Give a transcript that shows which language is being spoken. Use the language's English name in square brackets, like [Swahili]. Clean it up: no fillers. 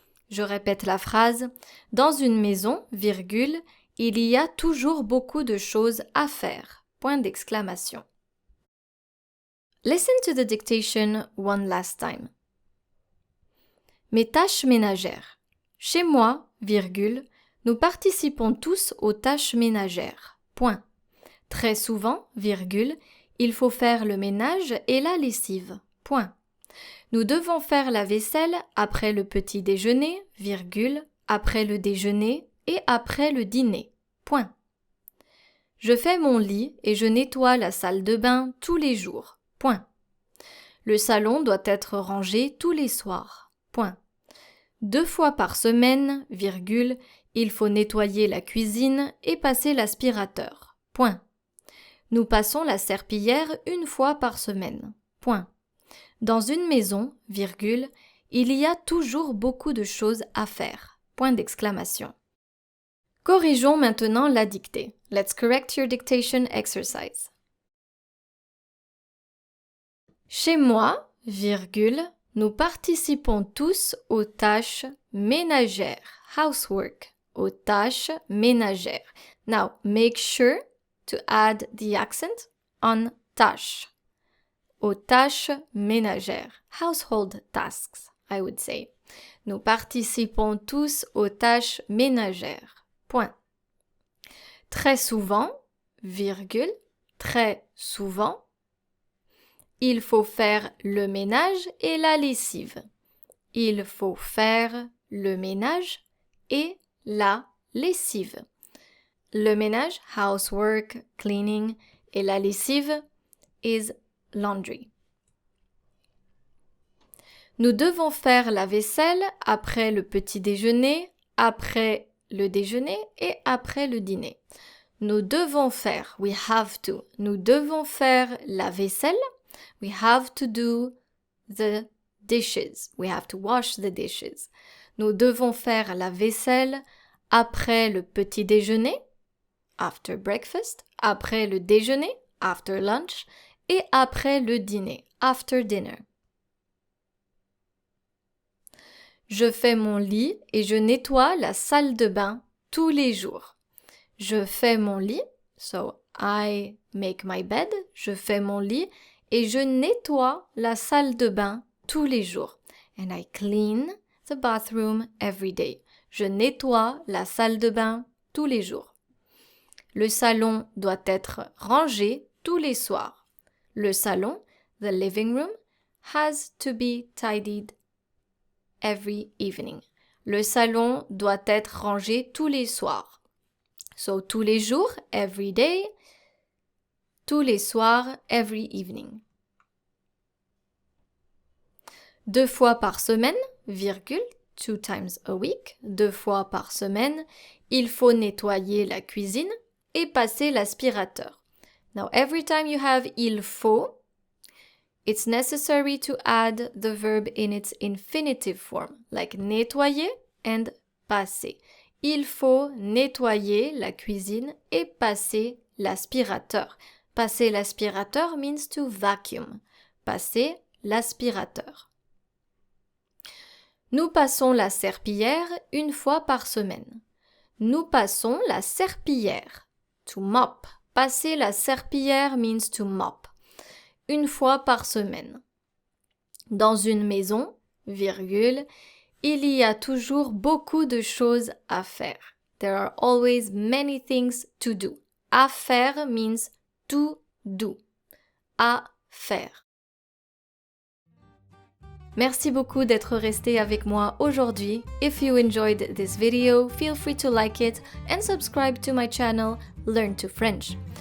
[French] Je répète la phrase, dans une maison, virgule, il y a toujours beaucoup de choses à faire, point d'exclamation. [English] Listen to the dictation one last time. [French] Mes tâches ménagères. Chez moi, virgule, nous participons tous aux tâches ménagères. Point. Très souvent, virgule, il faut faire le ménage et la lessive. Point. Nous devons faire la vaisselle après le petit déjeuner, virgule, après le déjeuner et après le dîner. Point. Je fais mon lit et je nettoie la salle de bain tous les jours. Point. Le salon doit être rangé tous les soirs. Point. 2 fois par semaine, virgule, il faut nettoyer la cuisine et passer l'aspirateur. Point. Nous passons la serpillière 1 fois par semaine. Point. Dans une maison, virgule, il y a toujours beaucoup de choses à faire. Point d'exclamation. Corrigeons maintenant la dictée. [English] Let's correct your dictation exercise. [French] Chez moi, virgule, nous participons tous aux tâches ménagères. [English] Housework. [French] Aux tâches ménagères. [English] Now, make sure to add the accent on tâche. [French] Aux tâches ménagères. [English] Household tasks, I would say. [French] Nous participons tous aux tâches ménagères. Point. Très souvent, virgule, très souvent, il faut faire le ménage et la lessive. Il faut faire le ménage et la lessive. Le ménage, [English] housework, cleaning, [French] et la lessive [English] is laundry. [French] Nous devons faire la vaisselle après le petit déjeuner, après le déjeuner et après le dîner. Nous devons faire, [English] we have to. [French] Nous devons faire la vaisselle. [English] We have to do the dishes. We have to wash the dishes. [French] Nous devons faire la vaisselle après le petit déjeuner, [English] after breakfast, [French] après le déjeuner, [English] after lunch, [French] et après le dîner, [English] after dinner. [French] Je fais mon lit et je nettoie la salle de bain tous les jours. Je fais mon lit, [English] so I make my bed, [French] je fais mon lit et je nettoie la salle de bain tous les jours. [English] And I clean the bathroom every day. [French] Je nettoie la salle de bain tous les jours. Le salon doit être rangé tous les soirs. [English] Le salon, the living room, has to be tidied every evening. [French] Le salon doit être rangé tous les soirs. [English] So, [French] tous les jours, [English] every day. [French] Tous les soirs, [English] every evening. [French] 2 fois par semaine, virgule, [English] 2 times a week, [French] 2 fois par semaine, il faut nettoyer la cuisine et passer l'aspirateur. [English] Now, every time you have il faut, it's necessary to add the verb in its infinitive form, like nettoyer and passer. [French] Il faut nettoyer la cuisine et passer l'aspirateur. Passer l'aspirateur [English] means to vacuum. [French] Passer l'aspirateur. Nous passons la serpillière 1 fois par semaine. Nous passons la serpillière. [English] To mop. [French] Passer la serpillière [English] means to mop. [French] 1 fois par semaine. Dans une maison, virgule, il y a toujours beaucoup de choses à faire. [English] There are always many things to do. [French] À faire [English] means to do. [French] À faire. Merci beaucoup d'être resté avec moi aujourd'hui. [English] If you enjoyed this video, feel free to like it and subscribe to my channel, Learn to French.